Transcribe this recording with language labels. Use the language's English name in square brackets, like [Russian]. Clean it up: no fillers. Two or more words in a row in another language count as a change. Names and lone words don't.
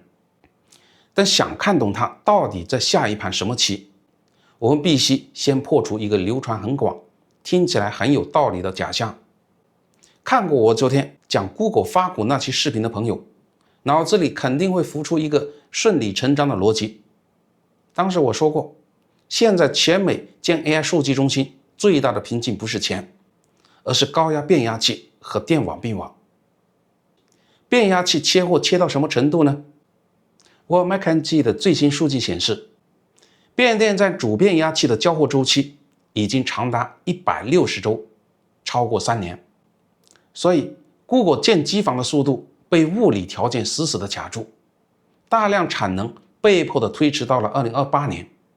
[Chinese] 但想看懂他到底在下一盘什麼棋，我們必須先破除一個流傳很廣、聽起來很有道理的假象。看過我昨天講 Google 發股那期視頻的朋友，腦子裡肯定會浮出一個順理成章的邏輯。當時我說過，現在全美建 AI 數據中心最大的瓶頸不是錢，而是高压变压器和電网并网。变壓器切貨切到什麼程度呢？我 McKinsey 的最新数據顯示，變電站主變壓器的交貨周期已經長達160周，超過3年。所以 Google 建機房的速度被物理條件死死地卡住，大量產能被迫的推遲到了2028年。